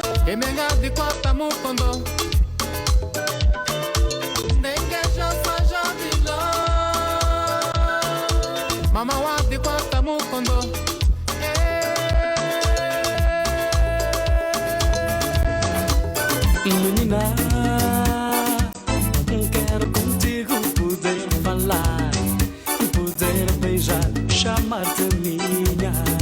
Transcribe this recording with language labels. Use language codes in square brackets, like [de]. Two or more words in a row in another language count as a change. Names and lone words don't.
[kmb] emenga di kwata mukondo ndenge josa jabilo mama wa di kwata mukondo [pt] menina, quero contigo poder falar, poder beijar, chamar-te minha.